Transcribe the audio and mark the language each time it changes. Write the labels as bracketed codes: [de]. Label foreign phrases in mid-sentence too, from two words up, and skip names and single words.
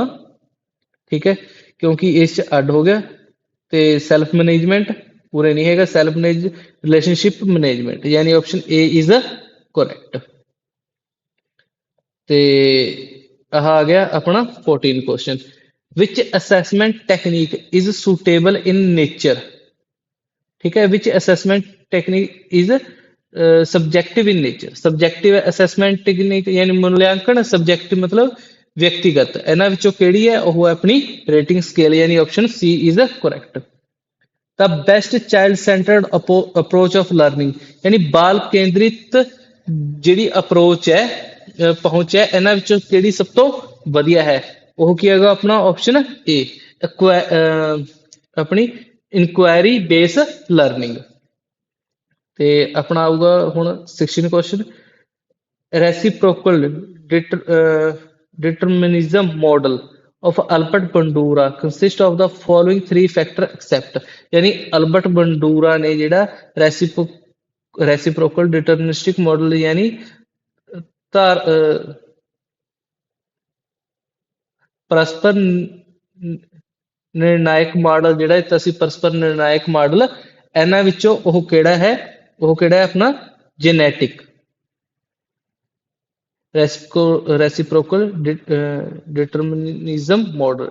[pa] ਠੀਕ ਹੈ, ਕਿਉਂਕਿ ਇਸ ਚ ਅੱਡ ਹੋ ਗਿਆ ਤੇ [en] self management [pa] ਪੂਰੇ ਨਹੀਂ ਹੈਗਾ, [en] self relationship management, [pa] ਯਾਨੀ [en] option A is correct. [pa] ਤੇ ਆਹ ਆ ਗਿਆ ਆਪਣਾ 14 ਕੁਐਸਚਨ, [en] which assessment technique is suitable in nature? [hi] ठीक है, [en] which assessment technique is subjective in nature? subjective assessment technique [hi] यानी मूल्यांकन, subjective मतलब व्यक्तिगत, [pa] ਇਹਨਾਂ ਵਿੱਚੋਂ ਕਿਹੜੀ ਹੈ? ਉਹ ਆਪਣੀ [en] rating scale, [pa] ਯਾਨੀ [en] option C is correct. The best child centered approach of learning, [pa] यानी ਬਾਲ ਕੇਂਦਰਿਤ ਜਿਹੜੀ ਅਪਰੋਚ ਹੈ, ਪਹੁੰਚ ਹੈ, ਇਹਨਾਂ ਵਿੱਚੋਂ ਕਿਹੜੀ ਸਭ ਤੋਂ ਵਧੀਆ ਹੈ? ਉਹ ਕੀ ਹੈਗਾ ਆਪਣਾ ਆਪਸ਼ਨ ਏ, ਆਪਣੀ [en] inquiry base learning. [pa] ਤੇ ਆਪਣਾ ਆਊਗਾ ਹੁਣ 16 ਕੁਐਸਚਨ, [en] ਰੈਸੀਪ੍ਰੋਕਲ determinism model of Albert Bandura consist of the following 3 factor except, [hi] यानी अल्बर्ट बंडूरा ने ਜਿਹੜਾ [en] reciprocal deterministic model [hi] यानी [pa] ਪਰਸਪਰ ਨਿਰਣਾਇਕ ਮਾਡਲ ਜਿਹੜਾ ਦਿੱਤਾ ਸੀ, ਪਰਸਪਰ ਨਿਰਣਾਇਕ ਮਾਡਲ, ਇਹਨਾਂ ਵਿੱਚੋਂ ਉਹ ਕਿਹੜਾ ਹੈ? ਉਹ ਕਿਹੜਾ ਹੈ ਆਪਣਾ [en] genetic reciprocal determinism model.